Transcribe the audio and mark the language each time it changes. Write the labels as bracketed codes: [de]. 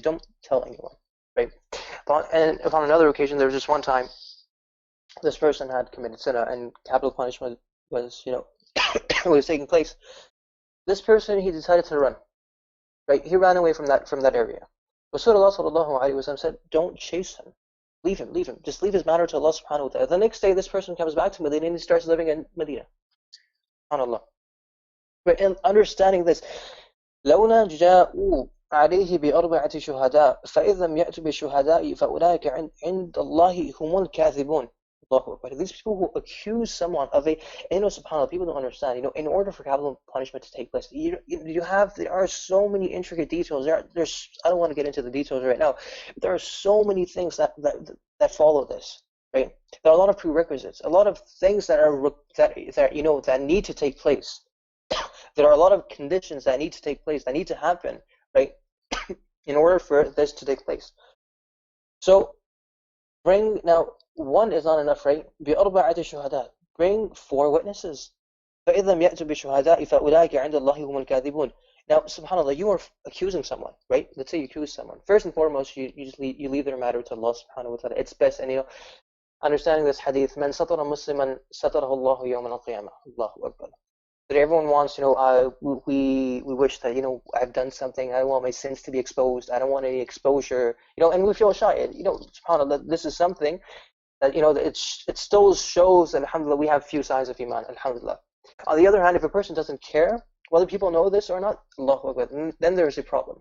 [en] Don't tell anyone, right? And upon another occasion, there was just one time, this person had committed sin and capital punishment was, was taking place. This person, he decided to run. Right? He ran away from that area. Rasulullah sallallahu alaihi wasallam said, "Don't chase him. Leave him. Just leave his matter to Allah subhanahu wa ta'ala." The next day, this person comes back to Medina and he starts living in Medina. SubhanAllah. Right? And understanding this, [ar] لولا جاءوا عليه بأربعة شهداء فإذا لم يأتوا بالشهداء فأولئك عند الله هم الكاذبون. [en] But these people who accuse someone of subhanAllah, people don't understand. In order for capital punishment to take place, there are so many intricate details. There's I don't want to get into the details right now. But there are so many things that follow this, right? There are a lot of prerequisites, a lot of things that need to take place. There are a lot of conditions that need to take place, that need to happen, right, in order for this to take place. So, now, one is not enough, right? [ar] بِأَرْبَعَةِ شُهَدَاء. [en] Bring 4 witnesses. [ar] فَإِذْ لَمْ يَأْتُوا بِالشُّهَدَاءِ فَأُولَٰئِكَ عِندَ اللَّهِ هُمُ الْكَاذِبُونَ. [en] Now, subhanAllah, you are accusing someone, right? Let's say you accuse someone. First and foremost, you leave their matter to Allah subhanahu wa ta'ala. It's best, and understanding this hadith, [ar] مَنْ سَطَرَ مُسْلِمًا سَطَرَهُ اللَّهُ يَوْمَ الْقِيَامَةِ. [en] Allahu Akbar. That everyone wants, we wish that, I've done something, I don't want my sins to be exposed, I don't want any exposure, and we feel shy, subhanAllah, this is something that, it still shows that, alhamdulillah, we have few signs of iman, alhamdulillah. On the other hand, if a person doesn't care whether people know this or not, Allahu Akbar, then there's a problem.